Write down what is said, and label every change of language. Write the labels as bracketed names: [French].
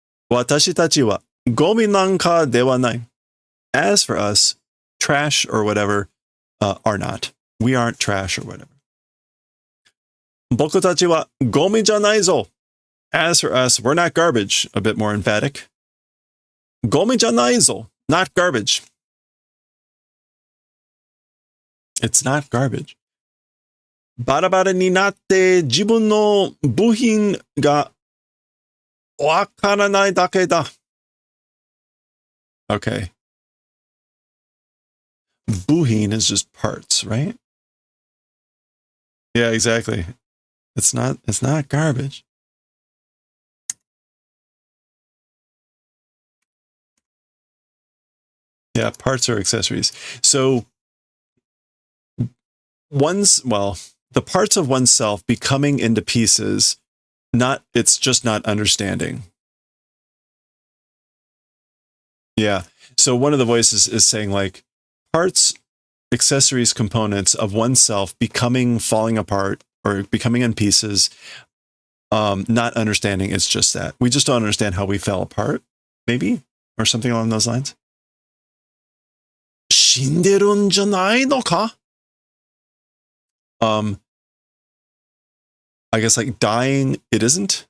[Japanese] 私たちはゴミなんかではない. [English] As for us, trash or whatever are not. We aren't trash or whatever. [Japanese] 僕たちはゴミじゃないぞ. [English] As for us, we're not garbage. A bit more emphatic. [Japanese] ゴミじゃないぞ. [English] Not garbage. It's not garbage. [Japanese] バラバラになって自分の部品がわからないだけだ. [English] Okay. Buhin is just parts, right? Yeah, exactly. It's not garbage. Yeah, parts are accessories. So the parts of oneself becoming into pieces, it's just not understanding. Yeah. So one of the voices is saying like parts, accessories, components of oneself falling apart or becoming in pieces, not understanding. It's just that we just don't understand how we fell apart, maybe, or something along those lines. [Japanese] 死んでるんじゃないのか? [English] I guess like dying, it isn't.